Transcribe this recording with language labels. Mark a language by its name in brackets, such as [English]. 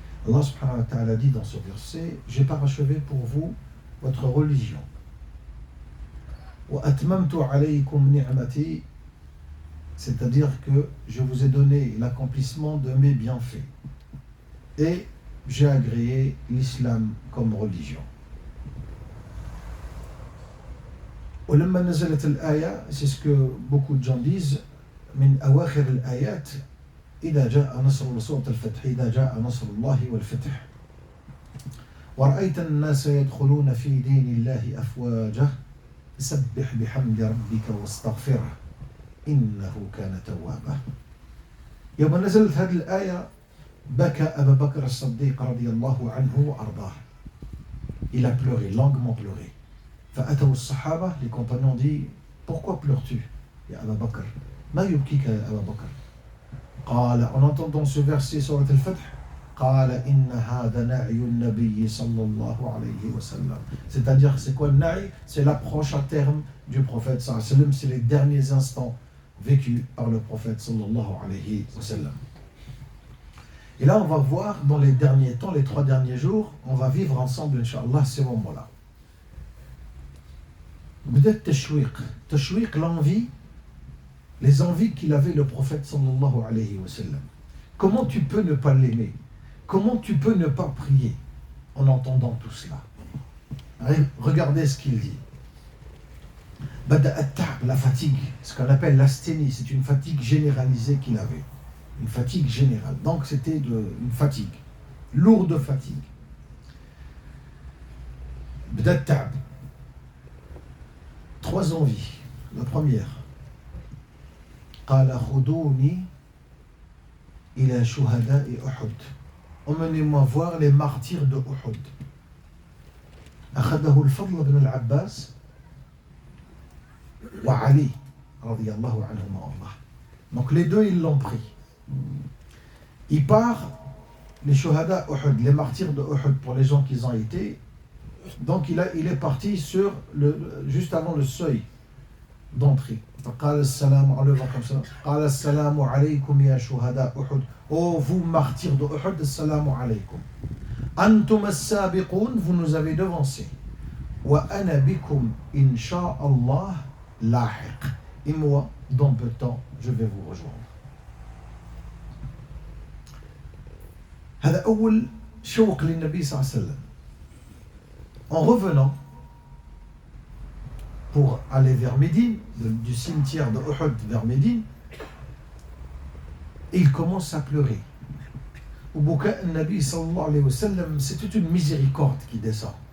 [French] Allah subhanahu wa ta'ala dit dans ce verset, j'ai parachevé pour vous votre religion. [Arabic] وَأَتْمَمْتُ عَلَيْكُمْ نِعْمَتِي, [French] c'est-à-dire que je vous ai donné l'accomplissement de mes bienfaits et j'ai agréé l'islam comme religion. [Arabic] ولما نزلت الآية, [French] c'est ce que beaucoup de gens disent, [Arabic] من أواخر الآيات إذا جاء نصر سورة الفتح, إذا جاء نصر الله والفتح ورأيت الناس يدخلون في دين الله أفواجا سبح بحمد ربك واستغفره إنه كان توابا. يوم نزلت هذه الآية بكى أبا بكر الصديق رضي الله عنه وأرضاه. [French] Il a pleuré, longuement pleuré. [Arabic] فأتوا الصحابة, [French] les compagnons dit, pourquoi pleures-tu [Arabic] يا أبا بكر؟ ما يبكيك يا أبا بكر؟ قال, [French] en entendant ce verset sur le Fatih, [Arabic] قال إن هذا نعي النبي صلى الله عليه وسلم. [French] C'est-à-dire, c'est quoi le na'i? C'est l'approche à terme du prophète sallallahu alayhi wa sallam, c'est les derniers instants vécus par le prophète sallallahu alayhi wa sallam. Et là, on va voir dans les derniers temps, les 3 derniers jours, on va vivre ensemble, Inch'Allah, ces moments-là. Peut-être tashwiq, l'envie, les envies qu'il avait le prophète sallallahu alayhi wa sallam. Comment tu peux ne pas l'aimer? Comment tu peux ne pas prier en entendant tout cela? Regardez ce qu'il dit. La fatigue, ce qu'on appelle l'asthénie, c'est une fatigue généralisée qu'il avait. Une fatigue générale. Donc c'était une fatigue, lourde fatigue. Bda 3 envies. La première, [Arabic] قال خذوني إلى شهداء أحد. [French] Emmenez-moi voir les martyrs de Uhud. [Arabic] أخذه الفضل بن العباس وعلي رضي الله عنهما وارضاه. [French] Donc les deux ils l'ont pris. Il part les shuhada Uhud, les martyrs de Uhud pour les gens qui ont été. Donc il est parti sur juste avant le seuil d'entrée. [Arabic] قال السلام عليكم قال السلام عليكم يا شهداء أحد. [French] Oh vous martyrs de Uhud, [Arabic] السلام عليكم. أنتم السابقون, [French] vous nous avez devancés. [Arabic] وأنا بكم إن شاء الله لاحق. [French] Et moi, dans peu de temps, je vais vous rejoindre. [Arabic] هذا أول شوق للنبي صلى الله عليه وسلم. [French] En revenant pour aller vers Médine, du cimetière de Uhud vers Médine, il commence à pleurer. [Arabic] وبكاء النبي صلى الله عليه وسلم, [French] c'est toute une miséricorde qui descend.